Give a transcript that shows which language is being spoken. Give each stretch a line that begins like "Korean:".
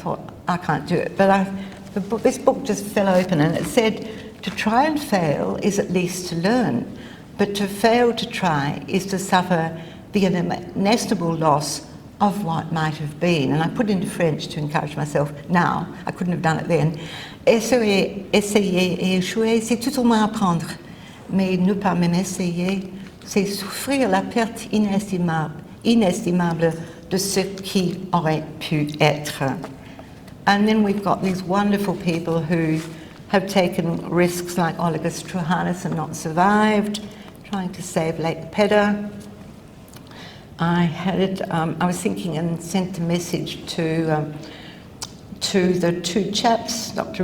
English: I thought, I can't do it. But this book just fell open, and it said, to try and fail is at least to learn, but to fail to try is to suffer the inestimable loss of what might have been. And I put it into French to encourage myself now. I couldn't have done it then.
French: Essayer et échouer, c'est tout au moins apprendre. Mais ne pas même essayer, c'est souffrir la perte inestimable de ce qui aurait pu être.
English: And then we've got these wonderful people who have taken risks, like Olga Struhanis, and not survived, trying to save Lake Pedder. I was thinking and sent a message to the two chaps, Dr.